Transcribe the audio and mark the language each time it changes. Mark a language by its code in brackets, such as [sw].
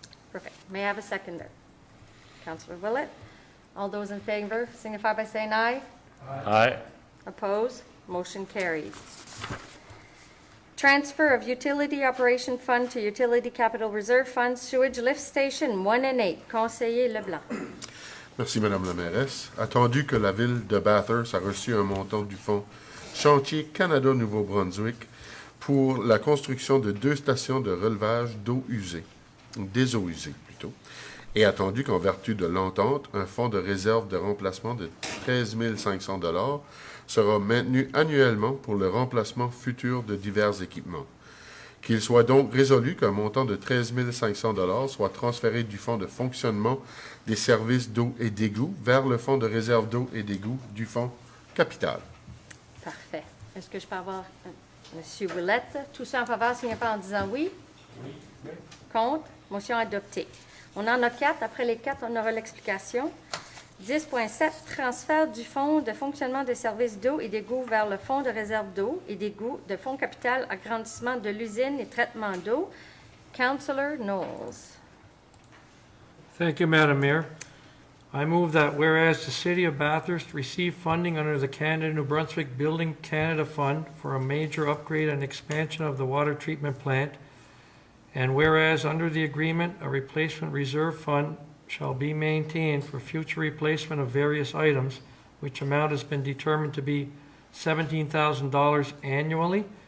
[en] Perfect. May I have a seconder? Councillor Willett. All those in favor signify by saying aye. Aye. Opposed? Motion carried. Transfer of Utility Operation Fund to Utility Capital Reserve Fund, Sewage Lift Station 1 and 8. [fr] Conseiller Leblanc. Merci, Madame la mairesse. Attendu que la ville de Bathurst a reçu un montant du fonds Chantier Canada-Nouveau-Brunswick pour la construction de 2 stations de relevage d'eau usée, des eaux usées plutôt, et attendu qu'en vertu de l'entente, un fonds de réserve de remplacement de 13 500 $ sera maintenu annuellement pour le remplacement futur de divers équipements. Qu'il soit donc résolu qu'un montant de 13 500 $ soit transféré du fonds de fonctionnement des services d'eau et d'égout vers le fonds de réserve d'eau et d'égout du fonds capital. Parfait. Est-ce que je peux avoir M. Willett? Tout ça en faveur, signifie pas en disant oui? Oui. Contre? Motion adoptée. On en a 4. Après les 4, on aura l'explication. 10.7, transfert du fonds de fonctionnement des services d'eau et d'égout vers le fonds de réserve d'eau et d'égout de fonds capital agrandissement de l'usine et traitement d'eau. [en] Councillor Knowles. Thank you, Madam Mayor. I move that whereas the City of Bathurst received funding under the Canada-New Brunswick Building Canada Fund for a major upgrade and expansion of the water treatment plant, and whereas under the agreement, a replacement reserve fund shall be maintained for future replacement of various items, which amount has been determined to be $17,000 annually.